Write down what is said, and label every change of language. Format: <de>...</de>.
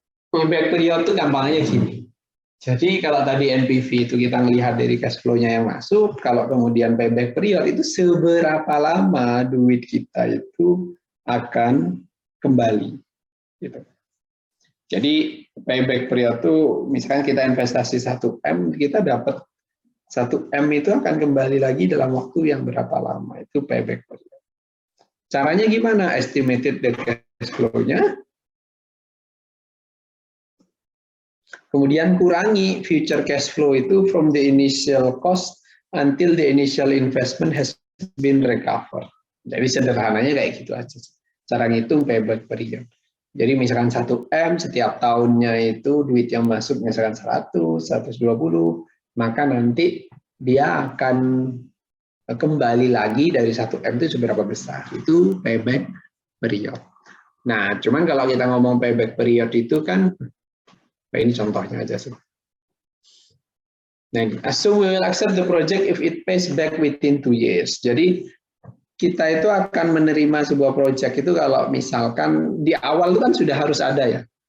<id>Payback period itu gampangnya gini. Jadi kalau tadi NPV itu kita melihat dari cash flow-nya yang masuk, kalau kemudian payback period itu seberapa lama duit kita itu akan kembali. Gitu. Jadi payback period itu misalkan kita investasi 1M, kita dapat 1M itu akan kembali lagi dalam waktu yang berapa lama, itu payback period. Caranya gimana?</id> <en>Estimated net cash flow-nya,</en> <id>kemudian kurangi</id> <en>future cash flow itu from the initial cost until the initial investment has been recovered.</en> <id>Jadi sederhananya kayak gitu aja. Cara ngitung payback period. Jadi misalkan 1M setiap tahunnya itu duit yang masuk misalkan 100, 120, maka nanti dia akan kembali lagi dari 1M itu seberapa besar. Itu payback period. Nah, cuman kalau kita ngomong payback period itu kan, ini contohnya aja sih.</id> <en>Nah, assume we will accept the project if it pays back within 2 years.</en> <id>Jadi kita itu akan menerima sebuah proyek itu kalau misalkan di awal itu kan sudah harus ada ya.</id>